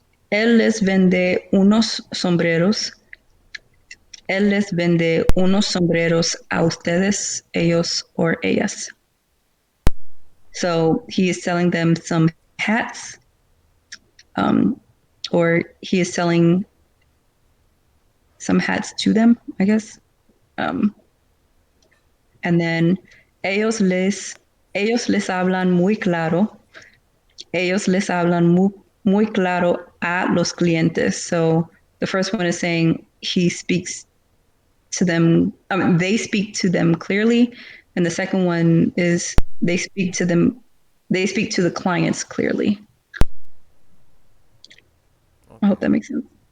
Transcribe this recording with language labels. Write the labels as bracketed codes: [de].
[es] Él les vende unos sombreros. Él les vende unos sombreros a ustedes, ellos, or ellas. [en] So he is selling them some hats, um, or he is selling some hats to them, I guess. [es] Um, [en] and then [es] ellos les hablan muy claro. Ellos les hablan muy claro a los clientes. [en] So the first one is saying he speaks to them, they speak to them clearly. And the second one is they speak to the clients clearly. I hope Okay. that makes sense.